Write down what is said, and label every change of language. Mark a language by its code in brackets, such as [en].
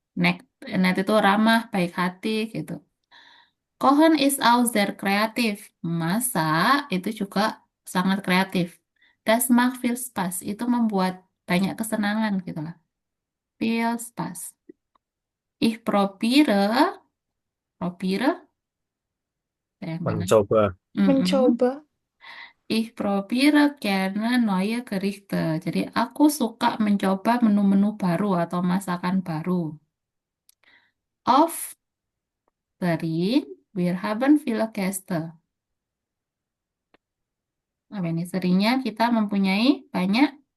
[id] Nett, nett itu ramah, baik hati gitu. [de] Kochen is auch sehr kreatif. [id] Masak itu juga sangat kreatif. [de] Das macht viel Spaß. [id] Itu membuat banyak kesenangan gitu lah. [de] Viel Spaß. Ich probiere, [id] saya yang mana? Mencoba. Mm-mm. mencoba, [de] Ich probiere gerne neue Gerichte. [id] Jadi aku suka mencoba menu-menu baru atau masakan baru. [de] Of Sering, wir haben viele Gäste. [id] Apa ini? Seringnya kita mempunyai banyak.